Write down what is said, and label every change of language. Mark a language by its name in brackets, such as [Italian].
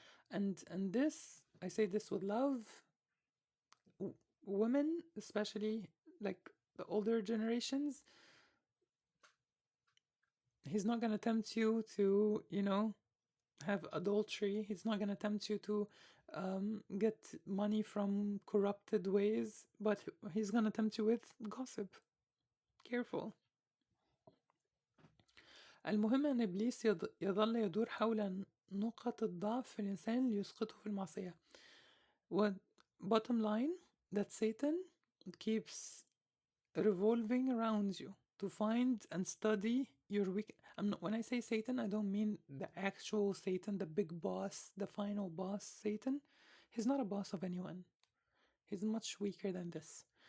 [English] And this, I say this with love. Women, especially like the older generations, he's not going to tempt you to, have adultery. He's not going to tempt you to get money from corrupted ways, but he's going to tempt you with gossip. Careful. [Arabic] المهم أن إبليس يظل يدور حول نقط الضعف في الإنسان ليسقطه في المعصية. [English] Bottom line, that Satan keeps revolving around you to find and study your weak. When I say Satan, I don't mean the actual Satan, the big boss, the final boss Satan. He's not a boss of anyone. He's much weaker than this.